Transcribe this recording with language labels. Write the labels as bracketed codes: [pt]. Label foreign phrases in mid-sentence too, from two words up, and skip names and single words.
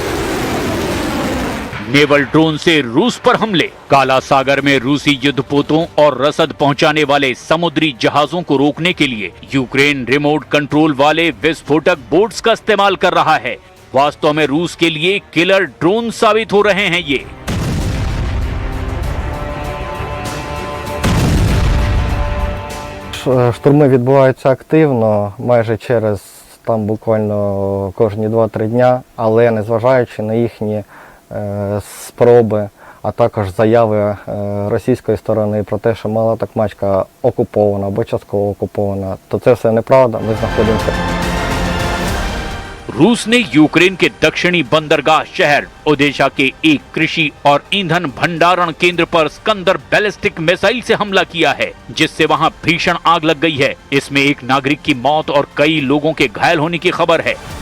[hi] नेवल ड्रोन से रूस पर हमले, काला सागर में रूसी युद्धपोतों और रसद पहुंचाने वाले समुद्री जहाजों को रोकने के लिए यूक्रेन रिमोट कंट्रोल वाले विस्फोटक बोट्स का इस्तेमाल कर रहा है। वास्तव में रूस के लिए किलर ड्रोन साबित हो रहे हैं ये। [uk] Штурми відбуваються активно, майже через там буквально кожні 2-3 дня, але незважаючи на їхні спроби, а також заяви російської сторони про те, що мала Токмачка окупована або частково окупована, то це все неправда, ми знаходимося. [hi] रूस ने यूक्रेन के दक्षिणी बंदरगाह शहर ओदेशा के एक कृषि और ईंधन भंडारण केंद्र पर स्कंदर बैलिस्टिक मिसाइल से हमला किया है, जिससे वहां भीषण आग लग गई है। इसमें एक नागरिक की मौत और कई लोगों के घायल होने की खबर है।